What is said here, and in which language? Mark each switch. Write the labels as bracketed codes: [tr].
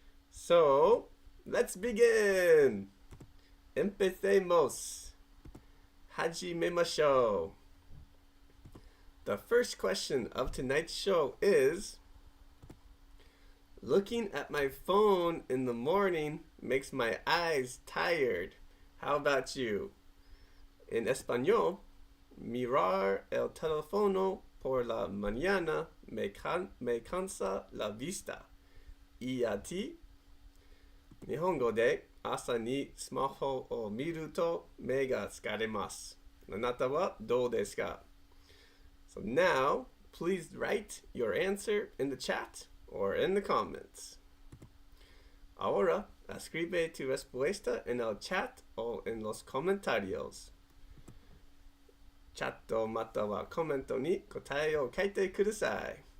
[en] So, let's begin! [es] Empecemos! [ja] Hajimemashou. [en] The first question of tonight's show is, looking at my phone in the morning makes my eyes tired. How about you? [es] In español, mirar el teléfono por la mañana me cansa la vista. Y a ti? [ja] Nihongo de 朝にスマホを見ると目が疲れます。あなたはどうですか? [en] So now, please write your answer in the chat or in the comments. [es] Ahora, escribe tu respuesta en el chat o en los comentarios. [ja] Chat またはコメントに答えを書いてください.